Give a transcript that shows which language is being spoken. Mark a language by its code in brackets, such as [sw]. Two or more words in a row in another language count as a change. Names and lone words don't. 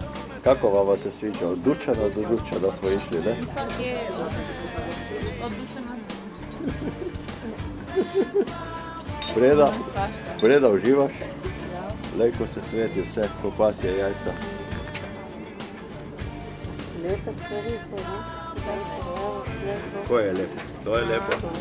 [hr] Kako vama se sviđa? Od dućana do dućana smo išli, ne? Je odlučena. Breda, uživaš? [sl] Lejko se sveti vse, ko pasje jajca. Lepe stvari so, ne? Ko je lepo? To je lepo.